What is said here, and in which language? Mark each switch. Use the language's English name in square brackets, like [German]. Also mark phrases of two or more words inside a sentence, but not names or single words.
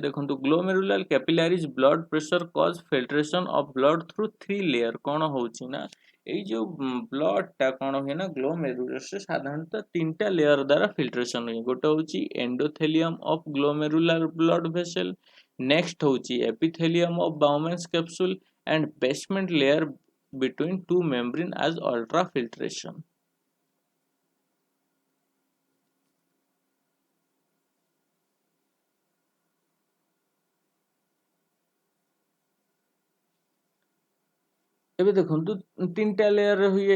[English] ଦେଖନ୍ତୁ glomerular capillaries blood pressure cause filtration of blood through 3 layer. [Odia] କ'ଣ ହେଉଛି ନା ଏଇ ଯେଉଁ ବ୍ଲଡଟା କ'ଣ ହୁଏ ନା ଗ୍ଲୋମେରୁଲସରେ ସାଧାରଣତଃ 3ଟା ଲେୟର ଦ୍ୱାରା ଫିଲ୍ଟ୍ରେସନ୍ ହୁଏ। ଗୋଟେ ହେଉଛି [English] endothelium of glomerular blood vessel, next ହେଉଛି epithelium of Bowman's capsule and basement layer between two membrane as ultrafiltration। [Odia] ଏବେ ଦେଖନ୍ତୁ 3ଟା ଲେୟର ହୁଏ।